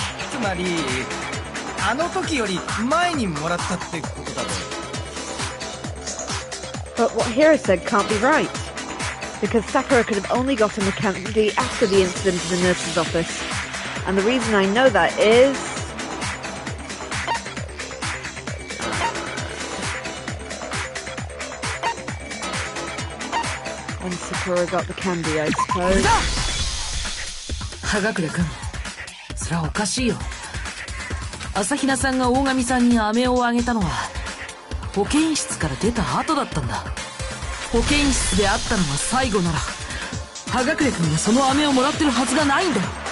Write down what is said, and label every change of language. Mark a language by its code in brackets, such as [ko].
[ja] つまりあの時より前にもらったってことだろ。 [en] But what Hiro said can't be right. Because Sakura could have only gotten the candy after the incident in the nurse's office. And the reason I know that is... when Sakura got the candy, I suppose. [ja] 葉隠れ君、それはおかしいよ。朝比奈さんが大神さんに飴をあげたのは保健室から出た後だったんだ。保健室で会ったのが最後なら葉隠れ君がその飴をもらってるはずがないんだよ。